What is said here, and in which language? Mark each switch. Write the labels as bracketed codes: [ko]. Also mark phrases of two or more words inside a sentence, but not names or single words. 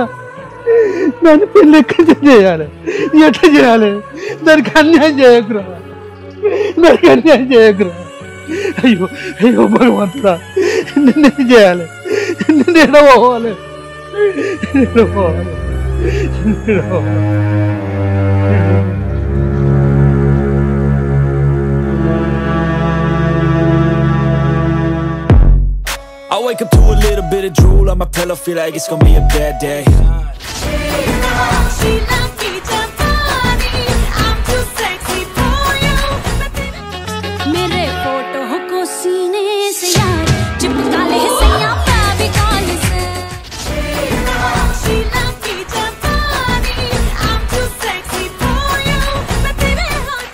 [te] దాన్ని పెళ్ళి ఎక్కడ చేయాలి? ఎట్లా చేయాలి? దానికి అన్యాయం చేయకురా, దానికి అన్యాయం చేయకురా. అయ్యో అయ్యో భగవంతుడా, నేనేం చేయాలి? నేను ఎడపోవాలి, ఎడపోవాలి, ఎడపోవాలి. [en] I wake up to a little bit of drool on my pillow, feel like it's gonna be a bad day. [hi] मेरे फोटो को सीने से यार चिपका ले सैया फेविकॉल से शीला की जवानी [en] I'm too sexy for you [hi] मैं तेरे हाथ